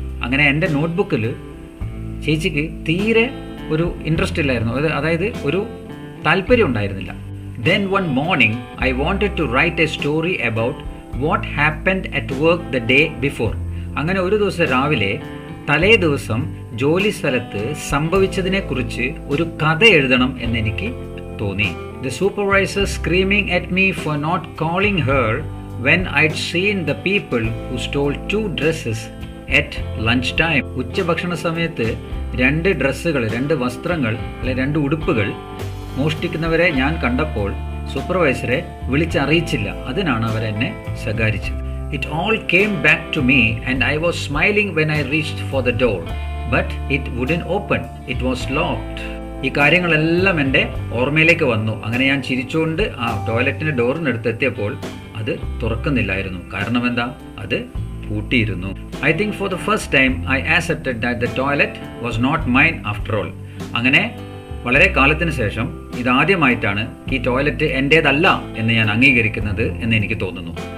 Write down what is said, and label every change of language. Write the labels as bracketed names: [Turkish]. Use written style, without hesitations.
[Malayalam] അങ്ങനെ എൻ്റെ നോട്ട്ബുക്കിൽ ചേച്ചിക്ക് തീരെ ഒരു ഇൻട്രസ്റ്റ് ഇല്ലായിരുന്നു, അതായത് ഒരു താല്പര്യം ഉണ്ടായിരുന്നില്ല. [English] Then one morning I wanted to write a story about what happened at work the day before. [Malayalam] അങ്ങനെ ഒരു ദിവസം രാവിലെ തലേ ദിവസം ജോലി സ്ഥലത്ത് സംഭവിച്ചതിനെക്കുറിച്ച് ഒരു കഥ എഴുതണം എന്നെനിക്ക് തോന്നി. [English] The supervisor screaming at me for not calling her when I'd seen the people who stole 2 dresses at lunch time. [Malayalam] ഉച്ചഭക്ഷണ സമയത്ത് 2 ഡ്രസ്സുകൾ, 2 വസ്ത്രങ്ങൾ അല്ലെ 2 ഉടുപ്പുകൾ മോഷ്ടിക്കുന്നവരെ ഞാൻ കണ്ടപ്പോൾ സൂപ്പർവൈസറെ വിളിച്ചറിയിച്ചില്ല. അതിനാണ് അവരെന്നെ ശകാരിച്ചത്. [English] It all came back to me and I was smiling when I reached for the door, but it wouldn't open. It was locked. [Malayalam] ഈ കാര്യങ്ങളെല്ലാം എൻ്റെ ഓർമ്മയിലേക്ക് വന്നു. അങ്ങനെ ഞാൻ ചിരിച്ചുകൊണ്ട് ആ ടോയ്ലറ്റിൻ്റെ ഡോറിനടുത്ത് എത്തിയപ്പോൾ അത് തുറക്കുന്നില്ലായിരുന്നു. കാരണം എന്താ? അത് പൂട്ടിയിരുന്നു. [English] I think for the first time I accepted that the toilet was not mine after all. [Malayalam] അങ്ങനെ വളരെ കാലത്തിന് ശേഷം ഇതാദ്യമായിട്ടാണ് ഈ ടോയ്ലറ്റ് എൻ്റേതല്ല എന്ന് ഞാൻ അംഗീകരിക്കുന്നത് എന്ന് എനിക്ക് തോന്നുന്നു.